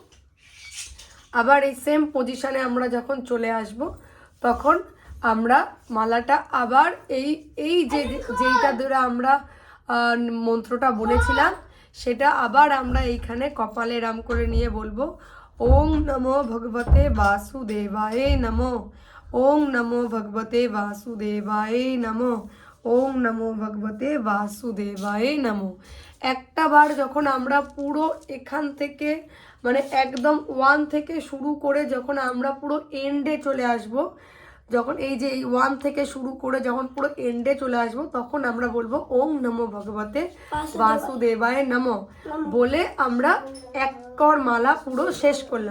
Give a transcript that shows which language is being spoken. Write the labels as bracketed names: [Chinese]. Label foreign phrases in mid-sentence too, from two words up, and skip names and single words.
[Bangla] আবার এই [English] same position [Bangla] আমরা যখন চলে আসব, তখন আমরা মালাটা আবার এই যেইটা ধরে আমরা মন্ত্রটা বলেছিলাম সেটা আবার আমরা এইখানে কপালে রাম করে নিয়ে বলবো [Sanskrit] ওং নমো ভগবতে বাসুদেবায় নমো, ওং নমো ভগবতে বাসুদেবায় নমো, ওং নমো ভগবতে বাসুদেবায় নমো। [Bangla] একটা বার যখন আমরা পুরো এখান থেকে মানে একদম 1 থেকে শুরু করে যখন আমরা পুরো এন্ডে চলে আসব, যখন এই যে এই 1 থেকে শুরু করে যখন পুরো এন্ডে চলে আসব, তখন আমরা বলবো [Sanskrit] ওং নমো ভগবতে বাসুদেবায় নমো [Bangla] বলে আমরা এক কর মালা পুরো শেষ করলাম।